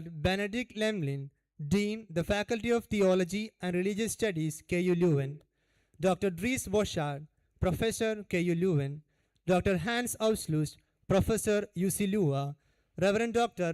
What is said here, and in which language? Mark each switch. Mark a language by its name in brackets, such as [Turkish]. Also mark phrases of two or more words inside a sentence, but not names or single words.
[English] Benedict Lemlin, Dean, the Faculty of Theology and Religious Studies, KU Leuven, Dr. Dries Boschard, Professor, KU Leuven, Dr. Hans Auslust, Professor, UC Lua, Reverend Dr.